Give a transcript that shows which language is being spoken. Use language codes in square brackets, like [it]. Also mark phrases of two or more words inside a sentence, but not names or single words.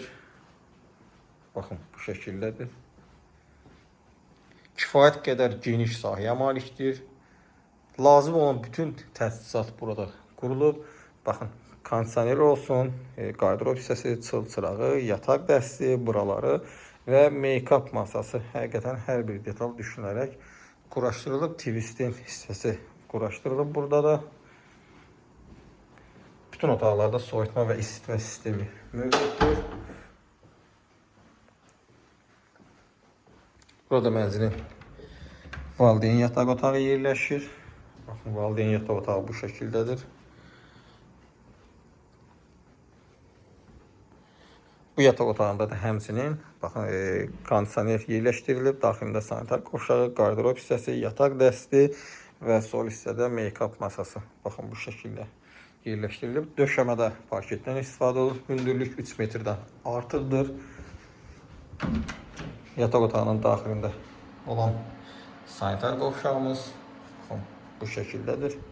[az] Baxın, bu şəkildədir. Kifayət qədər geniş sahəyə malikdir. Lazım olan bütün təchizat burada qurulub. Baxın, kondisioner olsun, qardırob hissəsi, çıl-çırağı, yataq dəsti, buraları və make-up masası. Həqiqətən hər bir detal düşünülərək quraşdırılıb. TV-stand hissəsi quraşdırılıb burada da. Bütün otaqlarda soyutma və isitmə sistemi mövcuddur. Burada mənzilin valideyn yataq otağı yerləşir. Baxın, valideyn yataq otağı bu şəkildədir. Bu yataq otağında da həmçinin baxın, kondisioner yerləşdirilib. Daxilində sanitar qovşağı, qardırob hissəsi, yataq dəsti və sol hissədə make-up masası. Baxın, bu şəkildə yerləşdirilib. Döşəmədə parketdən istifadə olunur. Hündürlük 3 metrdən artıqdır. Yataq otağının daxilində olan sanitar qovşağımız bu şəkildədir.